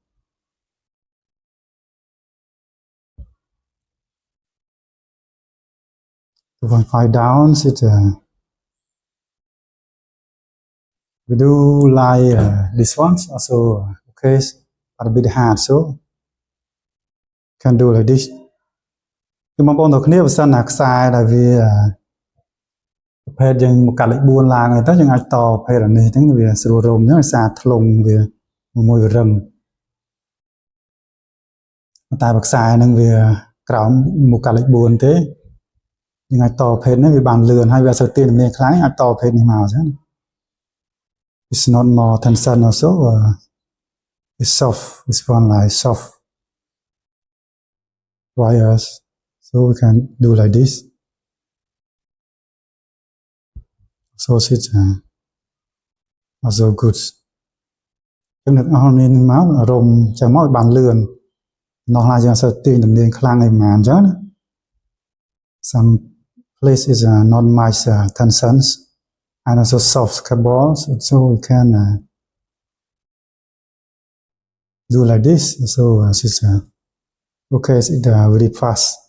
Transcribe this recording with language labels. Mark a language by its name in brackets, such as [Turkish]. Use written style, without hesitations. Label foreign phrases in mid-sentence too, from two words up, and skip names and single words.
[English] Down, we do like this one also, okay, but a bit hard, so can do like this. [Khmer] គឺបងប្អូនទាំងគ្នាបើសិនណាខ្សែដែលវាប្រភេទយើងមកកាត់លេខ4ឡើងទៅយើងអាចតប្រភេទនេះហ្នឹងវាស្រួលរំអញ្ចឹងដោយសារធ្លុងវាមួយវារឹងតែបើខ្សែហ្នឹងវាក្រោមមកកាត់លេខ4ទេយើងអាចតប្រភេទនេះវាបានលឿនហើយវាអត់សូវទាញទំនាញខ្លាំងអាចតប្រភេទនេះមកអញ្ចឹង [English] It's not more tension also it's soft. This one like soft wires, so we can do like this. So it's also good. [Khmer] ចំណុចអស់នេះមករំចាំមកបានលឿននោះឡាយើងអត់សូវទាញទំនាញខ្លាំងអីហ្មងអញ្ចឹងណា [English] Some place is not much tensions and also soft cables, so we can do like this. So it's okay, it's very fast.